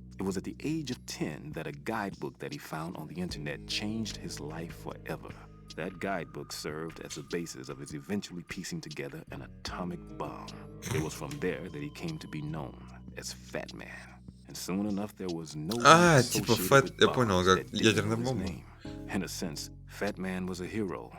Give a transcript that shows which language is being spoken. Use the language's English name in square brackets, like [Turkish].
[English] It was at the age of 10 that a guidebook that he found on the internet changed his life forever. That guidebook served as the basis of his eventually piecing together an atomic bomb. It was from there that he came to be known as Fat Man. And soon enough there was no [Russian] типа Фэт, я понял, как ядерная бомба. [English] In a sense, Fat Man was a hero.